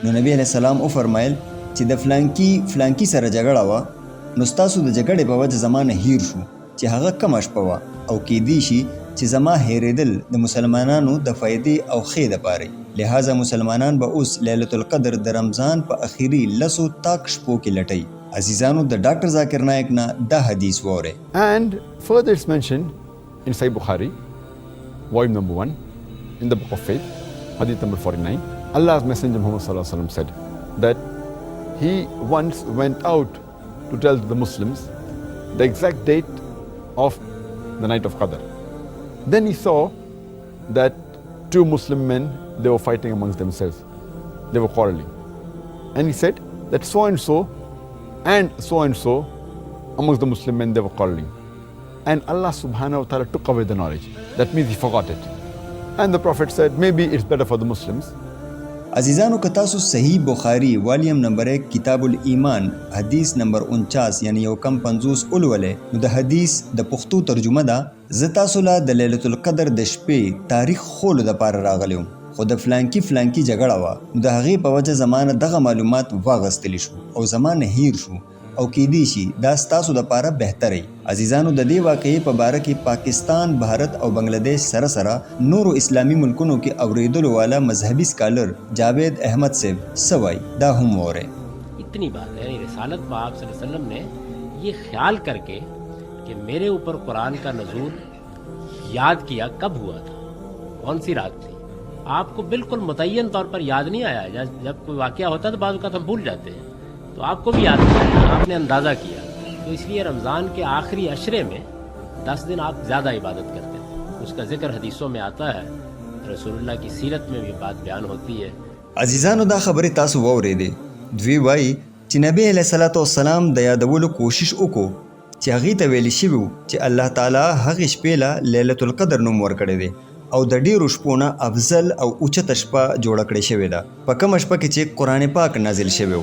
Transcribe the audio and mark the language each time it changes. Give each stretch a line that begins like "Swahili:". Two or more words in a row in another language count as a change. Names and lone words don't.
Pashto: نو نبی
Arabic: علیه السلام
Pashto: وفرمایل چې د فلانکي سره جګړه وه نو ستاسو د جګړې په وجه زما نه هیر شو چې هغه کومه شپه وه او کیدی شي چې زما هیرېدل د مسلمانانو د فایدې او ښې دپاره. لہذا مسلمانان به اوس ليلة القدر د رمضان په اخري لسو طاق شپو کې لټئ. عزیزانو د ډاکټر ذاکر نایک نه دا حدیث واورئ.
English: And further it's mentioned in Sahih Bukhari, volume number 1, in the book of faith, hadith number 49. Allah's Messenger Muhammad
Arabic: صلى الله عليه وسلم
English: said that he once went out to tell the Muslims the exact date of the night of Qadar. Then he saw that two Muslim men, they were fighting amongst themselves. They were quarreling. And he said that so and so amongst the Muslim men, they were quarreling. And Allah
Arabic: سبحانه وتعالى
English: took away the knowledge. That means he forgot it. And the Prophet said, maybe it's better for the Muslims.
Pashto: عزیزانو که تاسو صحیح بخاری
English: volume number
Pashto: 1 کتاب الایمان حدیث نمبر 49 یعنی یو کم 50 ولولې نو د حدیث د پښتو ترجمه ده زه تاسو له د ليلة القدر د شپې تاریخ خولو دپاره راغلی وم خو د فلانکي جګړه وه نو د هغې په وجه زما نه دغه معلومات واغستلی شو او زما نه هیر شو او کیدی شي دا ستاسو دپاره بهتري. عزیزانو د دې واقعې په باره کې پاکستان، بھارت او بنگلادیش سره سره نورو اسلامی ملکونو کې اوریدلو والا مذهبي سکالر جاوید احمد صاحب سوای دا هم وره.
Urdu: اتنی بات ہے رسالت میں آپ
Arabic: صلی اللہ علیہ وسلم
Urdu: نے یہ خیال کر کے کہ میرے اوپر قرآن کا نزول یاد کیا کب ہوا تھا، کون سی رات تھی، آپ کو بالکل متعین طور پر یاد نہیں آیا. جب کوئی واقعہ ہوتا ہے تو بعض اوقات ہم بھول جاتے ہیں، تو آپ کو بھی یاد نہیں آیا، آپ نے اندازہ کیا. تو اس لیے رمضان کے آخری عشرے میں 10 دن آپ زیادہ عبادت کرتے تھے. اس کا ذکر حدیثوں میں آتا ہے، رسول اللہ کی سیرت میں بھی بات بیان ہوتی ہے.
Pashto: عزیزانو دا خبرې تاسو واورېدې. دوی وایي چې نبی
Arabic: علیه الصلاۃ والسلام
Pashto: د یادولو کوشش وکړو چې هغې ته ویلي شوي وو چې الله تعالی هغې شپې له لیلة القدر نوم ورکړی دی او د ډیرو شپو نه افضل او اوچته شپه جوړه کړې شوې ده، په کومه شپه کې چې قرآن پاک نازل شوی و.